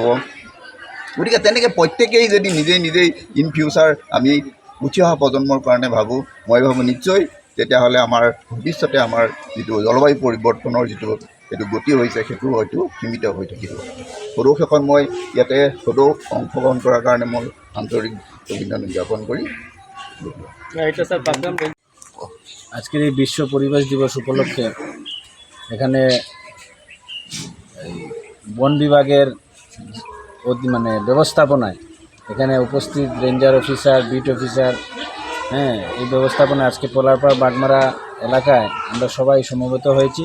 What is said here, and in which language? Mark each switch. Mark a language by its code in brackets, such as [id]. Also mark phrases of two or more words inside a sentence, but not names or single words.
[as] গতিকে তেনেকৈ প্ৰত্যেকেই যদি নিজেই [en] in future [as] আমি উঠি অহা প্ৰজন্মৰ কাৰণে ভাবোঁ, মই ভাবোঁ নিশ্চয় তেতিয়াহ'লে আমাৰ ভৱিষ্যতে আমাৰ যিটো জলবায়ু পৰিৱৰ্তনৰ যিটো গতি হৈছে সেইটো হয়তো সীমিত হৈ থাকিব। সদৌ শেষত মই ইয়াতে অংশগ্ৰহণ কৰাৰ কাৰণে মই আন্তৰিক অভিনন্দন জ্ঞাপন করি। [bn] আজকের এই বিশ্ব পরিবেশ দিবস উপলক্ষে এখানে বন বিভাগের ব্যবস্থাপনায় এখানে উপস্থিত [en] ranger officer, beat officer, [bn] হ্যাঁ, এই ব্যবস্থাপনা আজকে পোলারপাড় বাগমারা এলাকায় আমরা সবাই সমবেত হয়েছি।